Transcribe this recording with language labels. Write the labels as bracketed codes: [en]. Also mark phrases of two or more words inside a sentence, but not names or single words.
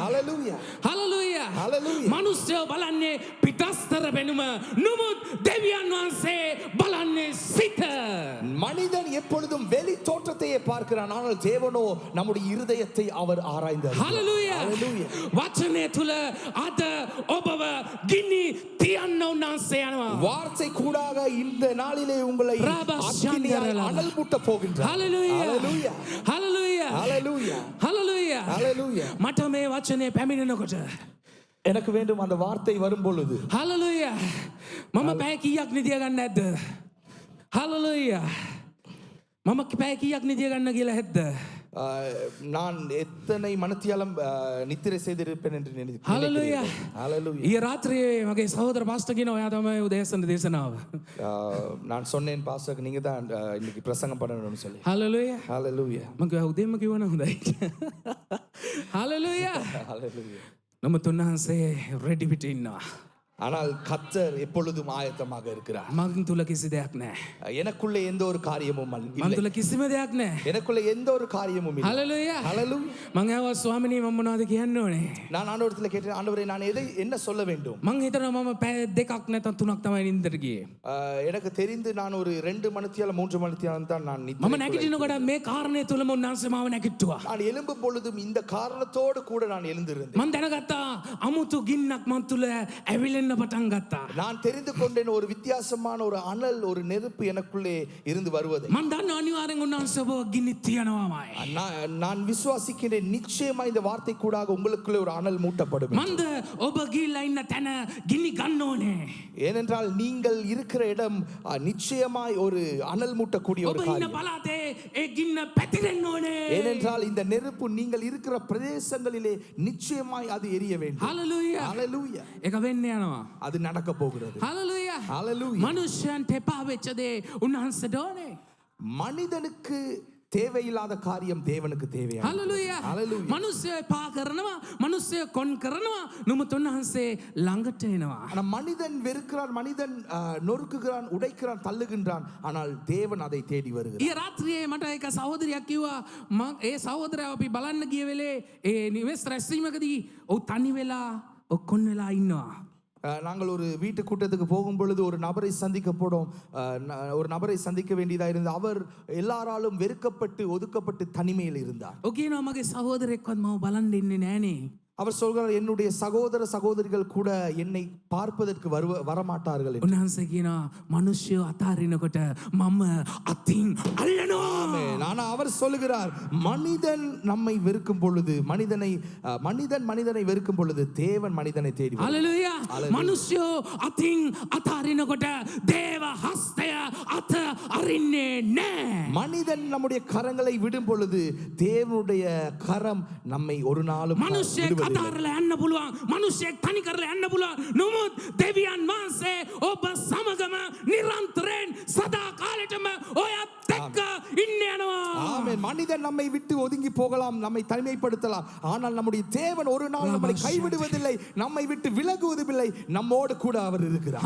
[si] Hallelujah. Hallelujah. Hallelujah. මනුෂ්‍යය බලන්නේ පිටස්තර වෙනුම. නමුත් දෙවියන් වහන්සේ බලන්නේ සිත. [ta] மனிதன் எப்பொழுதும் வெளி தோற்றத்தையே பார்க்கிறான், ஆனால் தேவனோ நம்முடைய இருதயத்தை அவர் ஆராய்ந்தார். Hallelujah. Hallelujah. [si] වචනය තුල අද ඔබව ගිනි තියන්න උන්වහන්සේ යනවා. [ta] வார்த்தை கூடாக இந்த நாளிலே உங்களை அக்கினியால் அனல் மூட்ட போகின்றார். Hallelujah. Hallelujah. Hallelujah. Hallelujah. Hallelujah. Hallelujah. [si] මට මේ වචනේ පැමිණෙනකොට [ta] எனக்கு வேண்டும் அந்த வார்த்தை வரும் பொழுது. [si] Hallelujah. මම පැය කීයක් නිදිය ගන්න නැද්ද? Hallelujah. මම පැය කීයක් නිදිය ගන්න කියලා හැද්ද? [ta] நான் எத்தனை மனத்தியாலம் நித்திரை செய்திருப்பேன் என்று நினைக்கிறேன். Hallelujah. Hallelujah. [si] ඊ රාත්‍රියේ මගේ සහෝදර පාස්ටර් කියනවා ඔයා තමයි උදෑසන දේශනාව. [ta] நான் சொன்னேன் பாஸ்டர் நீங்க தான் இன்னைக்கு பிரசங்கம் பண்ணணும்னு சொல்லி. Hallelujah. Hallelujah. [si] මම කිව්වා උදේම කිව්වනම් හොඳයි. Hallelujah. Hallelujah. නමුත් උන්වහන්සේ රෙඩි පිට ඉන්නවා. [ta] ஆனால் கர்த்தர் எப்பொழுதும் ஆயத்தமாக இருக்கிறார். [si] මං තුල කිසි දෙයක් නැහැ. [ta] எனக்குள்ள எந்த ஒரு காரியமும் [si] මං [ta] இல்லை. [si] තුල කිසිම දෙයක් නැහැ. [ta] எனக்குள்ள எந்த ஒரு காரியமும் இல்லை. Hallelujah. Hallelujah. [si] මං ආවා ස්වාමිනී මම මොනවද කියන්න ඕනේ? [ta] நான் ஆண்டவரிடத்துல கேட்டேன், ஆண்டவரே நான் என்ன சொல்ல வேண்டும்? [si] මං හිතනවා මම පැය දෙකක් නැත්නම් තුනක් තමයි නින්දට ගියේ. [ta] எனக்கு தெரிந்து நான் ஒரு 2 மணித்தியாலம் 3 மணித்தியாலம் தான் நான் [si] මම [ta] நித்திரை. [si] නැගිටිනකොට මේ කාරණේ තුලම උන්වහන්සේ මාව නැගිට්ටුවා. [ta] நான் எழும்பும் பொழுதும் இந்த காரணத்தோடு கூட நான் எழுந்திருந்தேன். [si] මං දැනගත්තා අමුතු ගින්නක් මන් තුල ඇවිලෙන්න පටන් ගත්තා. [ta] நான் தெரிந்து கொண்டேன் ஒரு வித்தியாசமான ஒரு அனல், ஒரு நெருப்பு எனக்குள்ளே இருந்து வருவதை. [si] මං දන්නවා අනිවාර්යෙන් උන්වහන්සේ ඔබ ගිනි තියනවාමයි. [ta] நான் விசுவாசிக்கிறேன், நிச்சயமா இந்த வார்த்தை கூடாக உங்களுக்குள்ளே ஒரு அனல் மூட்டப்படும். [si] මන්ද ඔබ ගිහිල්ලා ඉන්න තැන ගිනි ගන්න ඕනේ. [ta] ஏனென்றால் நீங்கள் இருக்கிற இடம் நிச்சயமாய் ஒரு அனல் மூட்டக்கூடிய ஒரு [si] ඔබ ඉන්න [ta] காரியம். [si] පළාතේ ඒ ගින්න පැතිරෙන්න ඕනේ. [ta] ஏனென்றால் இந்த நெருப்பு நீங்கள் இருக்கிற பிரதேசங்களிலே நிச்சயமாய் அது எரிய வேண்டும். Hallelujah. Hallelujah. [si] ඒක වෙන්න යනවා. [ta] அது நடக்க போகிறது. Hallelujah. Hallelujah. [si] මනුෂ්‍යයන්ට එපා වෙච්ච දේ උන්වහන්සේට ඕනේ. [ta] மனிதனுக்கு தேவையில்லாத காரியம் தேவனுக்கு தேவையான. Hallelujah. Hallelujah. [si] මනුෂ්‍යය එපා කරනවා, මනුෂ්‍යය කොන් කරනවා, නමුත් උන්වහන්සේ ළඟට එනවා. [ta] ஆனா மனிதன் வெறுக்கிறான், மனிதன் நொறுக்குகிறான், உடைக்கிறான், தள்ளுகின்றான், ஆனால் தேவன் அதை தேடி வருகிறார். [si] ඊ රාත්‍රියේ මට එක සහෝදරියක් කිව්වා ඒ සහෝදරයා අපි බලන්න ගිය වෙලේ ඒ නිවෙස් රැස්වීමකදී ඔව් තනි වෙලා ඔක්කොන් වෙලා ඉන්නවා. [ta] நாங்கள் ஒரு வீட்டு கூட்டத்துக்கு போகும் பொழுது ஒரு நபரை சந்திக்க போனோம். ஒரு நபரை சந்திக்க வேண்டியதாக இருந்தது. அவர் எல்லாராலும் வெறுக்கப்பட்டு ஒதுக்கப்பட்டு தனிமையில் இருந்தார். [si] ඔකේනවා මගේ සහෝදරෙක්වත් මම බලන් ඉන්නේ නෑනේ. [ta] அவர் சொல்கிறார், என்னுடைய சகோதர சகோதரிகள் கூட என்னை பார்ப்பதற்கு வரமாட்டார்கள் என்று. [si] උන්වහන්සේ කියනවා මිනිස්සු අතාරිනකොට මම අතින් අල්ලනවා. [ta] ஆனா அவர் சொல்லுகிறார், மனிதன் நம்மை வெறுக்கும் பொழுது, மனிதனை வெறுக்கும் பொழுது தேவன் மனிதனை தேடி வருகிறார். Hallelujah. [si] මිනිස්සු අතින් අතාරිනකොට දේව හස්තය අත අරින්නේ නැහැ. [ta] மனிதன் நம்முடைய கரங்களை விடும் பொழுது தேவனுடைய கரம் நம்மை ஒரு நாளும் [si] මිනිස්සෙක් අතාරලා යන්න පුළුවන්, මිනිස්සෙක් තනි කරලා යන්න පුළුවන්. නමුත් දෙවියන් වහන්සේ ඔබ සමගම නිරන්තරයෙන් සදා කාලෙටම ඔයත් එක්ක ඉන්න යනවා. [ta] ஆமென். மனிதன் நம்மை விட்டு ஒதுங்கி போகலாம், நம்மை தனிமைப்படுத்தலாம், ஆனால் நம்முடைய தேவன் ஒரு நாள் நம்மை கைவிடுவதில்லை, நம்மை விட்டு விலகுவதில்லை, நம்மோடு கூட அவர் இருக்கிறார்.